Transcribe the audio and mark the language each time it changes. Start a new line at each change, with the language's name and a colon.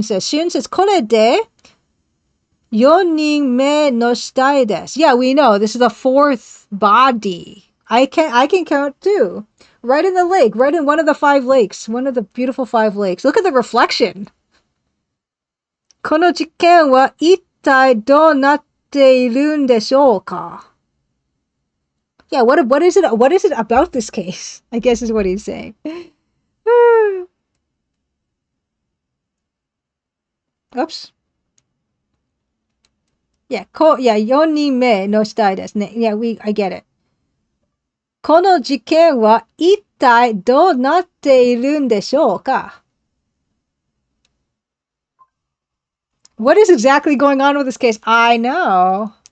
English: Shun says,
Japanese: kore de 4人目の死体です.
English: Yeah, we know. This is the 4th body. I can count 2. Right in the lake. Right in one of the 5 lakes. One of the beautiful 5 lakes. Look at the reflection.
Japanese: この事件は一体どうなっているんでしょうか?
English: Yeah, what is it about this case? I guess is what he's saying. Oops.
Japanese: Yeah, 4人目の死体ですね.
English: Yeah, I get it.
Japanese: この事件は一体どうなっているんでしょうか?
English: What is exactly going on with this case? I know.